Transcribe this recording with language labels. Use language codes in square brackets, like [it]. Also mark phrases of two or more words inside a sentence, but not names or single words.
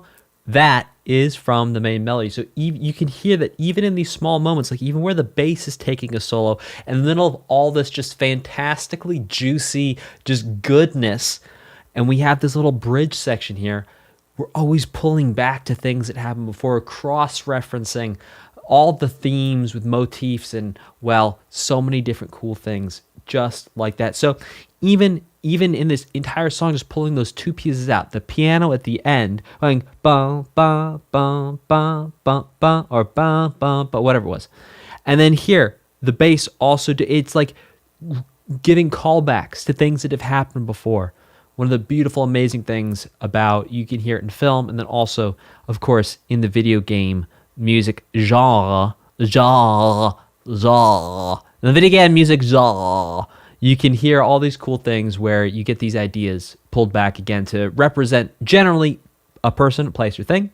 [en] That is from the main melody. So you can hear that even in these small moments, like even where the bass is taking a solo, in the middle of all this just fantastically juicy, just goodness, and we have this little bridge section here, we're always pulling back to things that happened before, cross-referencing all the themes with motifs and, well, so many different cool things just like that. So even in this entire song, just pulling those two pieces out, the piano at the end going ba ba ba ba ba ba or ba ba ba, whatever it was, and then here the bass also it's like giving callbacks to things that have happened before. One of the beautiful, amazing things about, you can hear it in film, and then also, of course, in the video game music genre. In the video game music genre, you can hear all these cool things where you get these ideas pulled back again to represent generally a person, place, or thing.